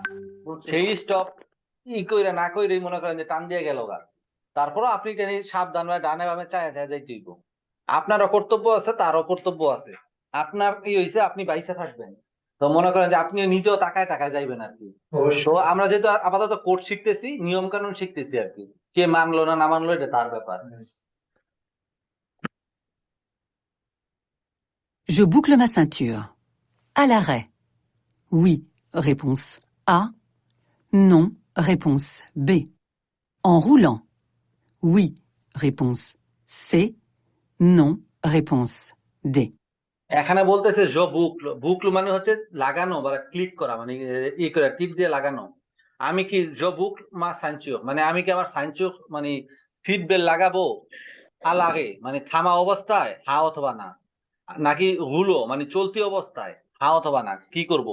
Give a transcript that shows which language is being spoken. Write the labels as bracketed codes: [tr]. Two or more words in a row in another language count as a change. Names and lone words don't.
[bn] সেই স্টপ কইরা না কইরেই মনে করেন যে টান দিয়ে গেল গা, তারপরও আপনি সাবধান ভাবে ডানে বামে চায় চায় যাইতে হইব। আপনারও কর্তব্য আছে, তারও কর্তব্য আছে। আপনার কি হয়েছে, আপনি বাইসে থাকবেন, তো মনে করেন যে আপনি নিজেও তাকায় তাকায় যাইবেন আর কি। তো আমরা যেহেতু আপাতত কোর্ট শিখতেছি, নিয়ম কানুন শিখতেছি আর কি, কে মানলো না মানলো এটা তার ব্যাপার। [fr] Je boucle ma ceinture. À l'arrêt. Oui, réponse A. Non, réponse B. En roulant. Oui, réponse C. Non, réponse D. [bn] এখানে বলতেছে [fr] je boucle, [bn] বুকলো মানে হচ্ছে লাগানো বা ক্লিক করা, মানে করে টিপ দিয়ে লাগানো। আমি কি [fr] je boucle ma ceinture, [bn] মানে আমি কি আমার সাইনচিও মানে [en] seat belt [bn] লাগাবো আগে, মানে থামা অবস্থায় হা অথবা না, নাকি হুলো মানে চলতি অবস্থায় হা অথবা না, কি করব?